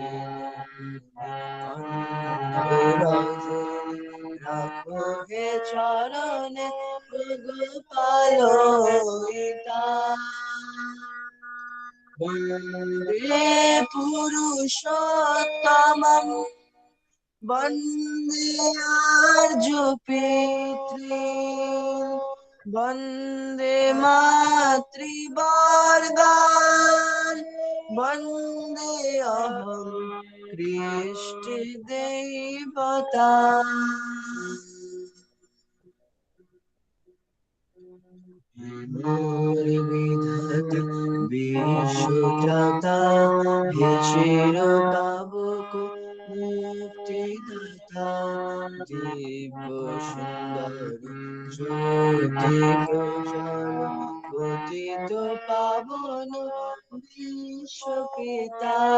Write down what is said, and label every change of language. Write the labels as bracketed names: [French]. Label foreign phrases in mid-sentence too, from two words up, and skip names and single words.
[Bangla] রজনী রাখো হে চরণে গোপাল পিতা, [Sanskrit] বন্দে পুরুষোত্তমম, वंदे आर्य पितृ, वंदे मातृवर्गान्, वंदे अहं कृष्ण देवता। [Bangla] মোর বিধাতা বিশ্বত্রাতা হে চির পাবক মুক্তিদাতা দিব্য সুন্দর জ্যোতি প্রজ্বল পতিত পাবন বিশ্বপিতা